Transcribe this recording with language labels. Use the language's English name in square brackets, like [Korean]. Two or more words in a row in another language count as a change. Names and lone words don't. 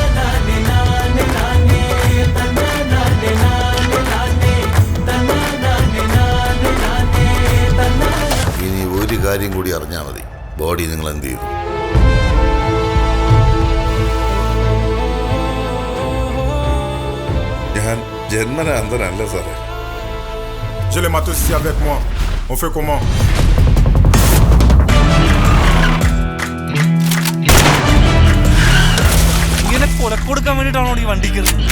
[Malayalam] ഇനി ഒരു കാര്യം കൂടി അറിഞ്ഞാൽ മതി. ബോഡി നിങ്ങൾ എന്ത് ചെയ്തു? ഞാൻ ജന്മന അന്ധനല്ല സാറേ. [French] J'ai les matos ici avec moi. On fait comment? [Malayalam] ഇങ്ങനെ കൊലക്കൊടുക്കാൻ വേണ്ടിട്ടാണോ ഈ വണ്ടിക്ക്?